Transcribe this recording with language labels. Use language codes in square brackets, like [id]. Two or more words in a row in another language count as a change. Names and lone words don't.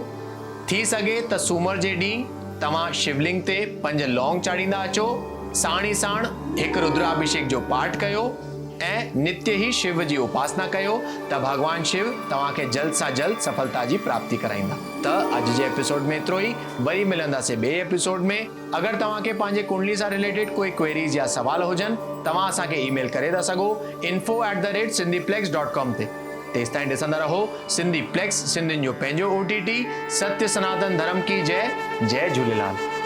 [sd] थी सघे त सूमर जे ॾींहुं तव्हां शिवलिंग ते 5 लौंग चाढ़ींदा अचो, साण ई साण हिकु रुद्राभिषेक जो पाठ कयो ऐं नित्य ही शिव जी उपासना कयो त भगवान शिव तव्हांखे जल्द सां जल्द सफलता जी प्राप्ति कराईंदा। त अॼु जे एपिसोड में एतिरो ई। वरी मिलंदासीं ॿिए एपिसोड में। अगरि तव्हांखे पंहिंजे कुंडली सां रिलेटेड कोई क्वेरीज या सवाल हुजनि, तव्हां असांखे ईमेल करे था सघो info@sindhiplex.com ते। तेसि ताईं ॾिसंदा रहो सिंधी प्लेक्स, सिंधियुनि जो पंहिंजो OTT। [hi] सत्य सनातन धर्म की जय। जय झूलेलाल।